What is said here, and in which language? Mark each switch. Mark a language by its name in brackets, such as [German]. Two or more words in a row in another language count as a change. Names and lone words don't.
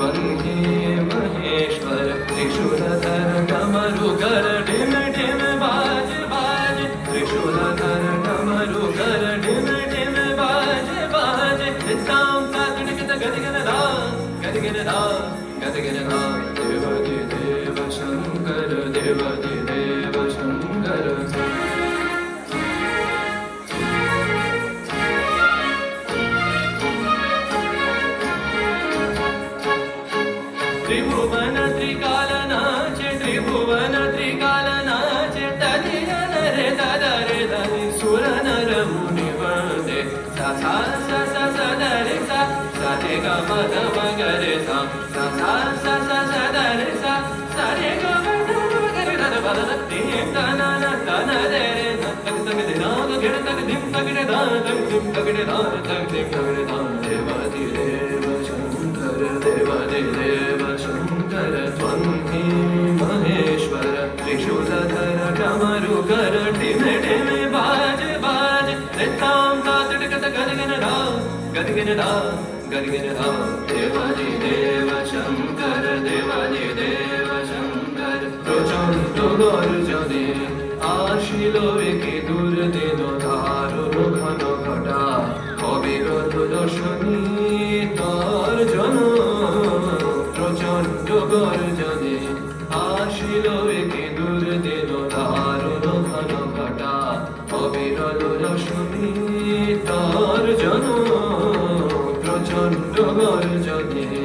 [Sanskrit] ही महेश्वर त्रिशूलधर डमरुकर ढिम ढिम बाज बाज त्रिशूलधर डमरुकर ढिम ढिम बाज बाज ताम तातड़िकत गदिगनदा गदिगनदा गदिगनदा देवादि देव शंकर देवादि देव शंकर त्रिभुवन त्रिकालनाचे त्रिभुवन त्रिकालनाचे तदियन रे तदरे धनि सुर नर मुनि वंदे सा सा सा सा सा दरे सा सा रे ग म ध म ग रे सा सा सा सा सा सा दरे सा सा रे ग म ध म ग रे ध ध ध ध ध न न ध न रे रे न तक तक दे ना ग गिर तक धिम तक रे ध तक धिम तक रे ध तक धिम तक रे ध देवादि देव शंकर देवादि देव शंकर त्वं हि महेश्वर त्रिशूलधर डमरुकर ढिम ढिम बाज बाज ताम तातड़िकत गदिगनदा गदिगनदा गदिगनदा देवादि देव शंकर देवादि देव शंकर [Bangla] প্রচণ্ড গর্জনে আসিল একে দুর্দিন দারুণ ঘন ঘটা অবিরত দর্শনী তর্জন প্রচণ্ড গর্জনে আসিল একে দুর্দিন দারুণ ঘন ঘটা অবিরত দর্শনী তর্জন প্রচণ্ড গর্জনে